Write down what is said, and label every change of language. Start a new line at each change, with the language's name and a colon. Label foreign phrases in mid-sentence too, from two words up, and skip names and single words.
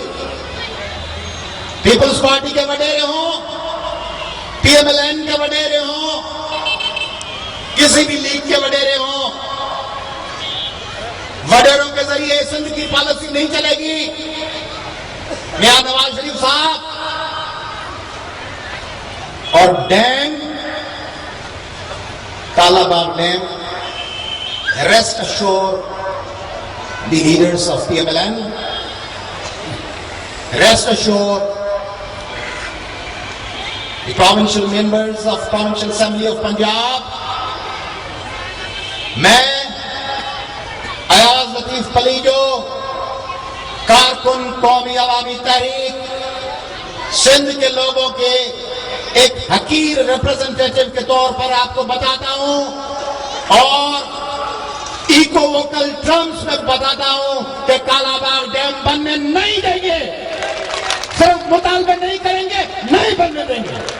Urdu: پیپلز پارٹی کے وڈیرے ہوں، پی ایم ایل این کے وڈیرے ہوں، کسی بھی لیگ کے وڈیرے ہوں، وڈیروں کے ذریعے سندھ کی پالیسی نہیں چلے گی. میاں نواز شریف صاحب اور ڈیم، کالاباغ ڈیم,
English: rest assure the leaders of PMLN, rest assured the provincial members of Provincial Assembly of Punjab,
Urdu: میں ایاز لطیف پلیجو، کارکن قومی عوامی تحریک سندھ کے لوگوں کے ایک حقیر ریپریزنٹیٹو کے طور پر آپ کو بتاتا ہوں اور
English: eco vocal terms
Urdu: میں بتاتا ہوں کہ کالاباغ ڈیم بننے نہیں دیں گے. صرف مطالبے نہیں کریں گے، نہیں بننے دیں گے.